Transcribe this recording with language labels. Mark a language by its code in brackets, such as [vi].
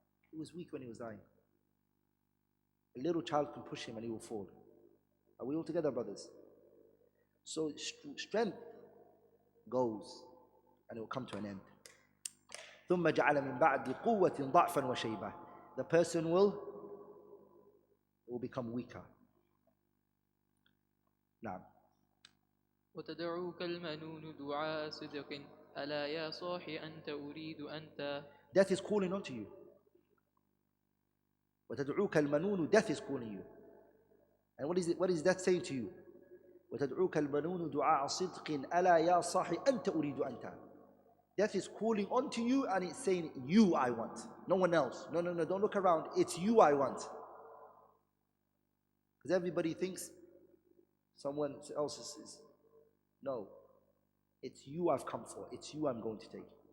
[en] He was weak when he was dying. A little child can push him and he will fall. Are we all together, brothers? So strength goes and it will come to an end. [ar] ثم جعل من بعد قوة ضعفا وشيبة. [en] The person will become weaker. [ar] نعم. وتدعوك المنون دعاء صدق ألا يا صاحي أنت أريد أنت. [en] Death is calling onto you. [ar] وتدعوك المنون, [en] death is calling you. And what is that saying to you? [ar] وتدعوك المنون دعاء صدق ألا يا صاحي أنت أريد أنت. [en] Death is calling onto you and it's saying, you I want, no one else. No, don't look around. It's you I want. Because everybody thinks someone else is. No, it's you I've come for. It's you I'm going to take.